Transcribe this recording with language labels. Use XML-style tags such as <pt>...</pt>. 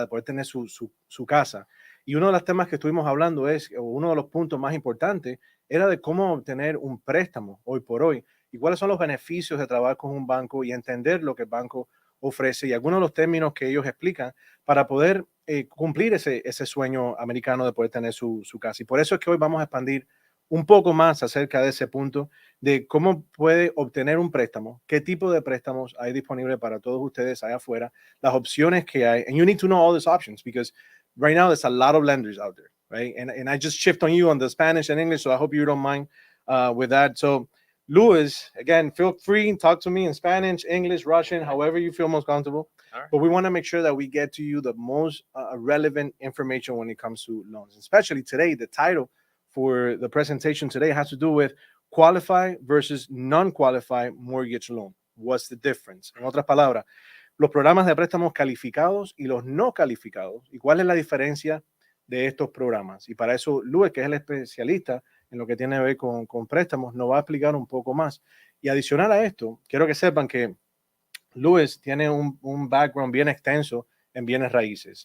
<es>De poder tener su casa. Y uno de los temas que estuvimos hablando o uno de los puntos más importantes, era de cómo obtener un préstamo hoy por hoy y cuáles son los beneficios de trabajar con un banco y entender lo que el banco ofrece y algunos de los términos que ellos explican para poder cumplir ese sueño americano de poder tener su casa. Y por eso es que hoy vamos a expandir un poco más acerca de ese punto de cómo puede obtener un préstamo, qué tipo de préstamos hay disponible para todos ustedes allá afuera, las opciones que hay.</es> <en>And you need to know all these options because right now there's a lot of lenders out there, right? And I just shift on you on the Spanish and English, so I hope you don't mind with that. So, Louis, again, feel free to talk to me in Spanish, English, Russian, however you feel most comfortable. All right. But we want to make sure that we get to you the most relevant information when it comes to loans, especially today. The title for the presentation today has to do with qualified versus non-qualified mortgage loan. What's the difference?</en> <es>En otras palabras, los programas de préstamos calificados y los no calificados. ¿Y cuál es la diferencia de estos programas? Y para eso, Luis, que es el especialista en lo que tiene que ver con préstamos, nos va a explicar un poco más. Y adicional a esto, quiero que sepan que Luis tiene un background bien extenso en bienes raíces.</es>